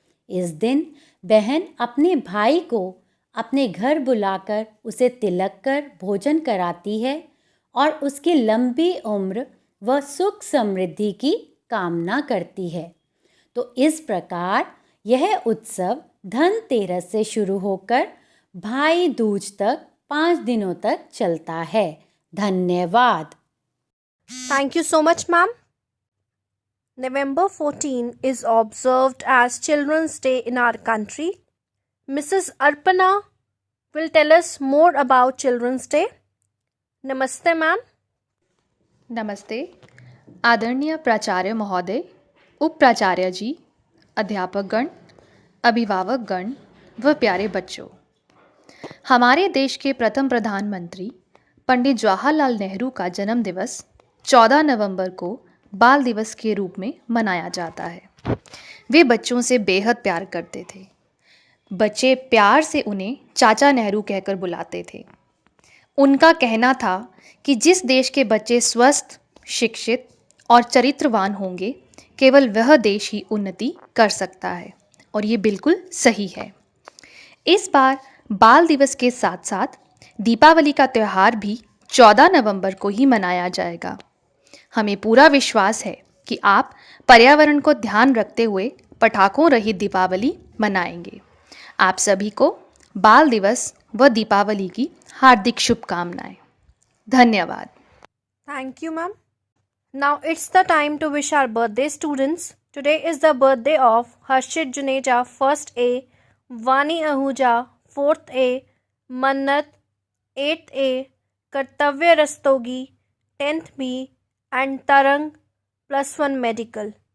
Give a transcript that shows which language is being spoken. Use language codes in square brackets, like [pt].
[hi] इस दिन बहन अपने भाई को अपने घर बुलाकर उसे तिलक कर भोजन कराती है और उसकी लंबी उम्र व सुख समृद्धि की कामना करती है। तो इस प्रकार यह उत्सव धनतेरस से शुरू होकर भाई दूज तक 5 दिनों तक चलता है। धन्यवाद। [en] Thank you so much, ma'am. November 14 is observed as Children's Day in our country. Mrs. Arpana will tell us more about Children's Day. Namaste, ma'am. [hi] नमस्ते। आदरणीय प्राचार्य महोदय, उप प्राचार्य जी, अध्यापकगण, अभिभावकगण व प्यारे बच्चों, हमारे देश के प्रथम प्रधानमंत्री पंडित जवाहरलाल नेहरू का जन्म दिवस 14 नवंबर को बाल दिवस के रूप में मनाया जाता है। वे बच्चों से बेहद प्यार करते थे। बच्चे प्यार से उन्हें चाचा नेहरू कहकर बुलाते थे। उनका कहना था कि जिस देश के बच्चे स्वस्थ, शिक्षित और चरित्रवान होंगे, केवल वह देश ही उन्नति कर सकता है, और ये बिल्कुल सही है। इस बार बाल दिवस के साथ साथ दीपावली का त्यौहार भी 14 नवंबर को ही मनाया जाएगा। हमें पूरा विश्वास है कि आप पर्यावरण को ध्यान रखते हुए पटाखों रहित दीपावली मनाएंगे। आप सभी को बाल दिवस व दीपावली की हार्दिक शुभकामनाएं। धन्यवाद। [en] Thank you, ma'am. Now it's the time to wish our birthday students. Today is the birthday of Harshit Juneja, 1st A, Vani Ahuja, 4th A, Mannat, 8th A, Kartavya Rastogi, 10th B, and Tarang, +1 Medical.